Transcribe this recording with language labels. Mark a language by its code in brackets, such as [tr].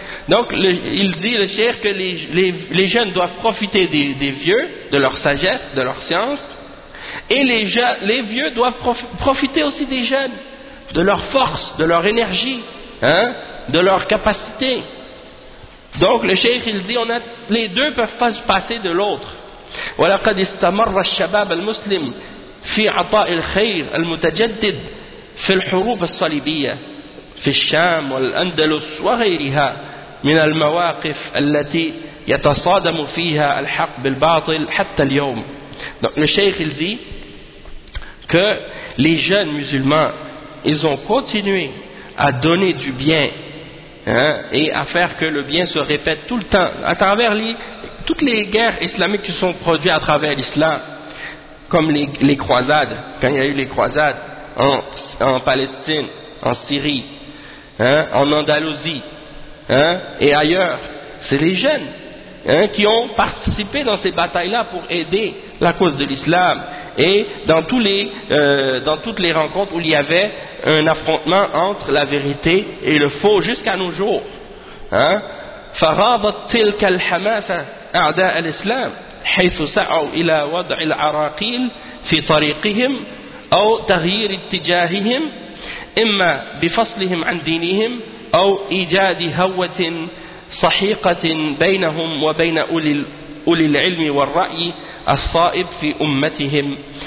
[fr] Donc il dit le cheikh que les jeunes doivent profiter des vieux, de leur sagesse, de leur science, et les vieux doivent profiter aussi des jeunes, de leur force, de leur énergie, hein, de leur capacité. Donc le cheikh il dit on a, les deux peuvent pas se passer de l'autre. [ar] ولقد استمر الشباب المسلم في عطاء الخير المتجدد في الحروب الصليبية في الشام والأندلس وغيرها من المواقف التي يتصادم فيها الحق بالباطل حتى اليوم. [fr] Donc le cheikh il dit que les jeunes musulmans, ils ont continué à donner du bien, hein, et à faire que le bien se répète tout le temps à travers toutes les guerres islamiques qui sont produites à travers l'islam, comme les croisades, quand il y a eu les croisades en Palestine, en Syrie, hein, en Andalousie, hein, et ailleurs, c'est les jeunes, hein, qui ont participé dans ces batailles-là pour aider la cause de l'islam, et dans toutes les rencontres où il y avait un affrontement entre la vérité et le faux jusqu'à nos jours. Hein. [ar] فراضت تلك الحماسة أعداء الإسلام حيث سعوا إلى وضع العراقيل في طريقهم أو تغيير اتجاههم إما بفصلهم عن دينهم أو إيجاد هوة صحيقة بينهم وبين أولي العلم والرأي الصائب في أمتهم